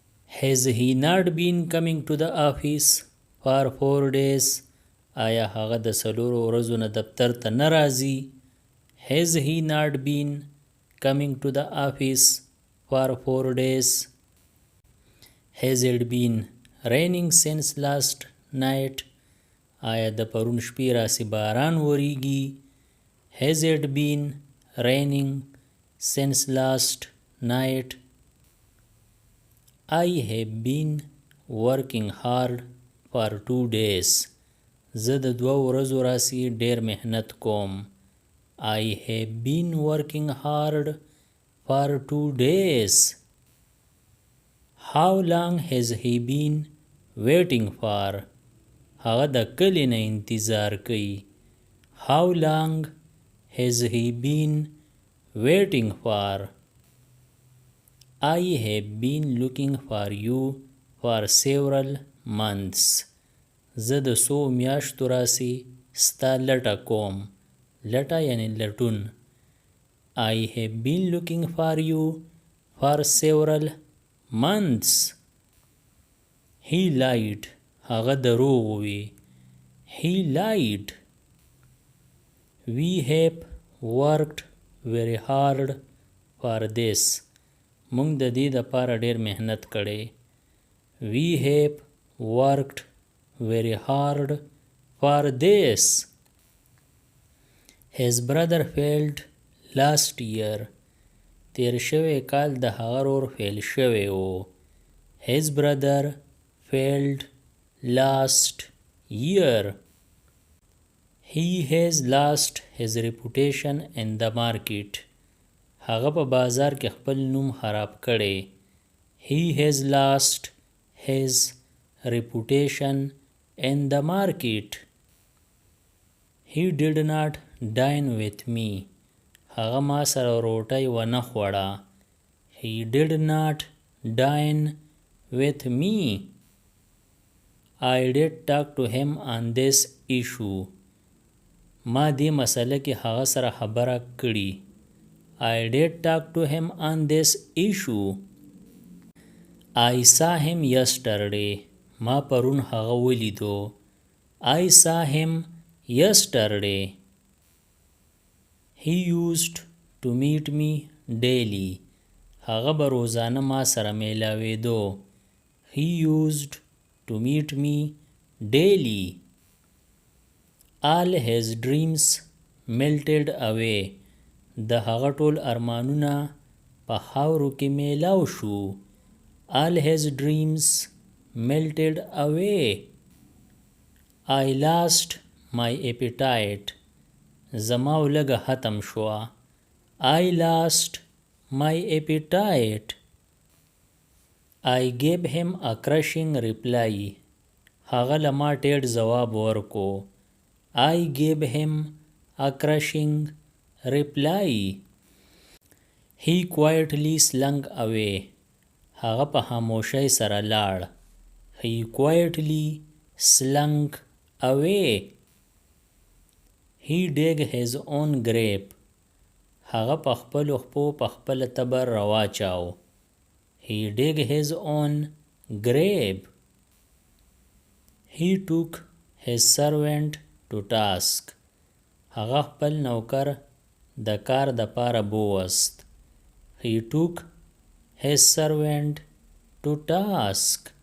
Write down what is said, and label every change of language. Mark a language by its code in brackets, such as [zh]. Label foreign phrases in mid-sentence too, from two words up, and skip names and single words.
[en] Has he not been coming to the office for 4 days? [ps] آیا هغه د څلورو ورځو نه دفتر ته نه راځي؟ [en] Has he not been coming to the office for 4 days? Has it been raining since last night? [ps] آیا د پرون شپې راسې باران وریږي؟ [en] Has it been raining since last night? I have been working hard for 2 days. [ps] زه د 2 ورځو راسې ډیر محنت کوم. [en] I have been working hard for 2 days. How long has he been waiting for? [ps] هغه د کلي نه انتظار کوي. [en] How long has he been waiting for? I have been looking for you for several months. [ps] زه د څو میاشتو راسې ستا لټه کوم. لټه یعنی لټون. [en] I have been looking for you for several months. He lied. [ps] هغه دروغ وی. [en] He lied. We have worked very hard for this. [ps] مونږ د دې دپاره ډیر محنت کړی. [en] We have worked very hard for this. His brother failed last year. [ps] تیر شوی کال د هغه ورور فیل شوی و. [en] His brother failed last year. He has lost his reputation in the market. [ps] هغه په بازار کې خپل نوم خراب کړی. [en] He has lost his reputation in the market. He did not dine with me. [ps] هغه ما سره روټۍ ونه خوړه. [en] He did not dine with me. I did talk to him on this issue. [ps] ما دې مسله کې هغه سره خبره کړي. [en] I did talk to him on this issue. I saw him yesterday. [ps] ما پرون هغه ولیدو. [en] I saw him yesterday. He used to meet me daily. [ps] هغه به روزانه ما سره میلاویدو. [en] He used to meet me daily. All his dreams melted away. [ps] د هغه ټول ارمانونه په خاورو کې میلاو شو. [en] All his dreams melted away. I lost my appetite. [ps] زما ولګه ختم شوه. [en] I lost my appetite. I gave him a crushing reply. [ps] هغه له ما ټیټ ځواب ورکو. [en] I gave him a crushing reply. He quietly slunk away. [ps] هغه په خاموشۍ سره لاړ. [en] He quietly slunk away. He dug his own grave. [ps] هغه په خپلو خپو په خپله تبر رواچاو. [en] He dug his own grave. He took his servant to task. [ps] هغه خپل نوکر د کار د پاره بوست. [en] He took his servant to task.